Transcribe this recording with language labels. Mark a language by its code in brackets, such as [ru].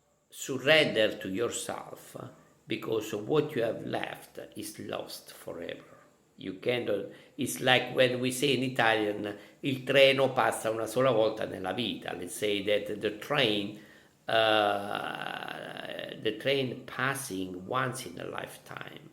[en] Surrender to yourself, because what you have left is lost forever. You cannot. It's like when we say in Italian, [it] il treno passa una sola volta nella vita. [en] Let's say that the train passing once in a lifetime.